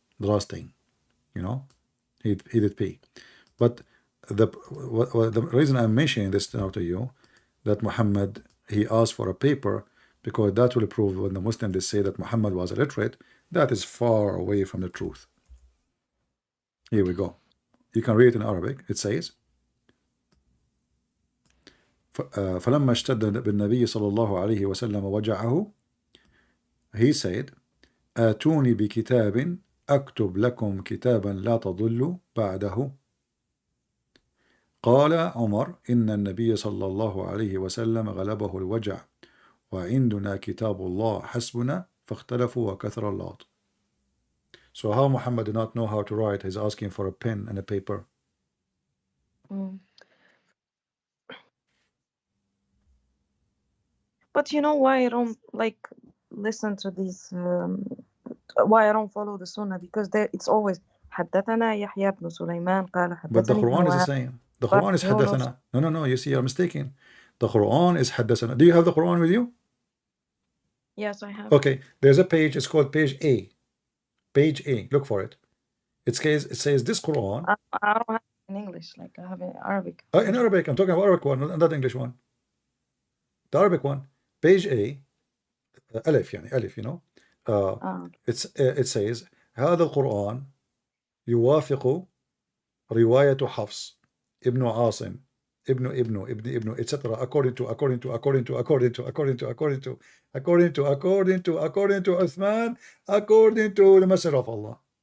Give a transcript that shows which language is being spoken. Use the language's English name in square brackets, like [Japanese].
[English] The last thing, you know, he did pee. But the reason I'm mentioning this now to you, that Muhammad he asked for a paper, because that will prove when the Muslims they say that Muhammad was illiterate, that is far away from the truth. Here we go. You can read it in Arabic. It says, [Arabic] فلما اشتد بالنبي صلى الله عليه وسلم وجعه, [English] he said, [Arabic] آتوني بكتاب أكتب لكم كتابا لا تضلوا بعده. قال عمر إن النبي صلى الله عليه وسلم غلبه الوجع وعندنا كتاب الله حسبنا فاختلفوا وكثر اللغط. [English] So how Muhammad did not know how to write, he's asking for a pen and a paper. But you know why I don't like listen to these why I don't follow the Sunnah? Because it's always [Arabic] حدثنا يحيى بن سليمان قال [English] But the [Arabic] حدثني [English] Quran is the same. The Quran is حدثنا. No, you see, you're mistaken. The Quran is حدثنا. Do you have the Quran with you? Yes, I have. Okay, there's a page, it's called page A. Page A, look for it. It says this Quran. I don't have it in English, like I have it in Arabic. In Arabic, I'm talking about Arabic one, not the English one. The Arabic one. Page A, [Arabic] ألف يعني ألف, [English] you know. It says [Arabic] هذا القرآن يوافق رواية حفص ابن عاصم ابن etc. [English] according to Uthman, according to the Messenger of Allah.